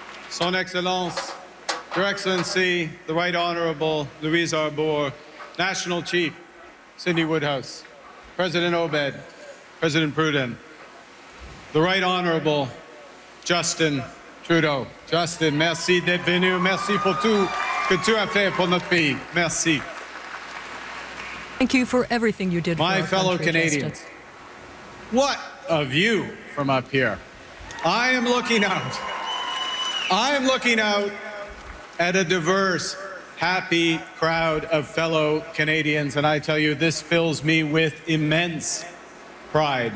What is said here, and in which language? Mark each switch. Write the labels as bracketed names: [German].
[French] Son Excellence, [English] Your Excellency, the Right Honorable Louise Arbour, National Chief, Cindy Woodhouse, President Obed, President Pruden, the Right Honorable Justin Trudeau. [French] Justin, merci d'être venu. Merci pour tout que tu as fait pour notre pays. Merci. [English] Thank you for everything you did for my fellow country, Canadians. Justin. What a view from up here. I am looking out at a diverse, happy crowd of fellow Canadians, and I tell you, this fills me with immense pride.